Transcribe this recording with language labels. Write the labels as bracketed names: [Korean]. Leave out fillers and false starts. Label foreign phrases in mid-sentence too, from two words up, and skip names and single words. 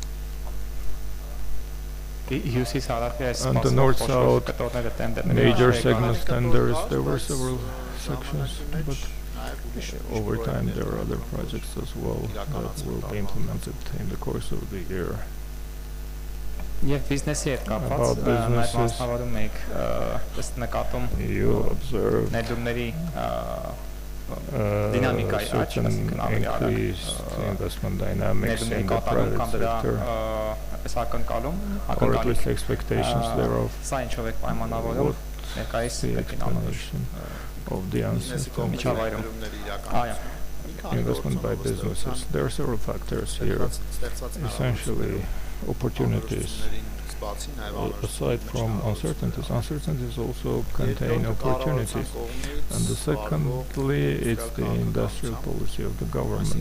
[English] On the north-south major segment tenders, there were several sections, but over time there are other projects as well that will be implemented in the course of the year. [Armenian] Եվ բիզնեսի հետ կապված մեր մասնավորում եք ըստ նկատում ներդրումների դինամիկայի աճ, այսինքն ավելի արագ ներդրումների կատարում կամ դրա այս ակնկալում, սա ինչով եք պայմանավորում ներկայիս միջավայրում։ [English] Investment by businesses. There are several factors here. Essentially, opportunities. Aside from uncertainties, uncertainties also contain opportunities. And secondly, it's the industrial policy of the government.